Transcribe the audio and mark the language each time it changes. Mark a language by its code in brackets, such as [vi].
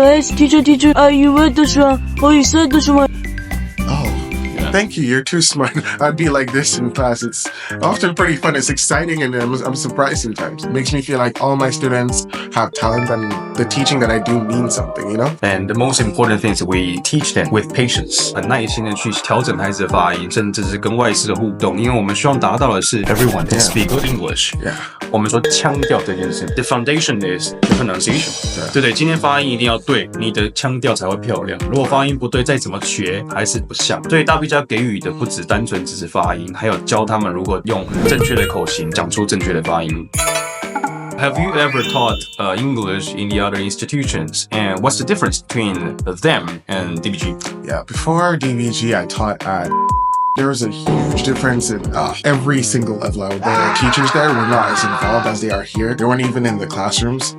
[en] Teacher, you read this wrong, or you said this wrong. Thank you, you're too smart. I'd be like this in class. It's often pretty fun. It's exciting, and I'm surprised sometimes. It makes me feel like all my students have talent, and the teaching that I do means something, you know? And the most important thing is we teach them with patience. [zh] 很耐心的去调整孩子的发音，甚至是跟外师的互动，因为我们希望达到的是 [en] everyone can speak good English. Yeah. [zh] 我们说腔调这件事 ， [en] the foundation is the pronunciation. [zh] 对不对？今天发音一定要对，你的腔调才会漂亮。如果发音不对，再怎么学还是不像。所以大必佳给予的不只单纯只是发音，还有教他们如何用正确的口型讲出正确的发音。 [en] Have you ever taught English in the other institutions? And what's the difference between them and DBG? Yeah, before DBG, I taught at... There was a huge difference in every single level. The teachers there were not as involved as they are here. They weren't even in the classrooms.